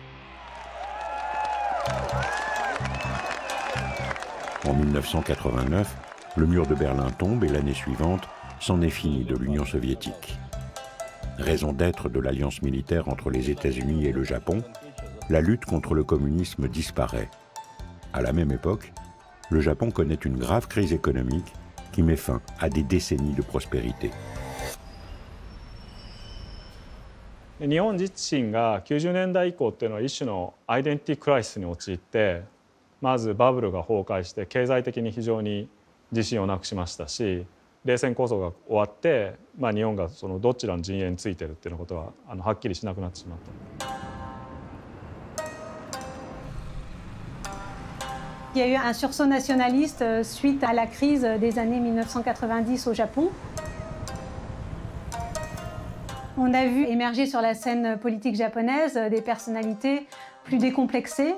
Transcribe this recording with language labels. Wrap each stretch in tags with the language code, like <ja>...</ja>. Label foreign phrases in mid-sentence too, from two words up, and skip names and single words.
<fr>En 1989, le mur de Berlin tombe et l'année suivante, c'en est fini de l'Union soviétique. Raison d'être de l'alliance militaire entre les États-Unis et le Japon, la lutte contre le communisme disparaît. À la même époque, le Japon connaît une grave crise économique qui met fin à des décennies de prospérité.</fr> <ja>日本自身が90年代以降っていうのは一種のアイデンティティクライシスに陥って、まずバブルが崩壊して経済的に非常に自信をなくしましたし、冷戦構想が終わって、日本がそのどちらの陣営についてるっていうことははっきりしなくなってしまった。</ja> <fr>Il y a eu un sursaut nationaliste suite à la crise des années 1990 au Japon. On a vu émerger sur la scène politique japonaise des personnalités plus décomplexées.</fr>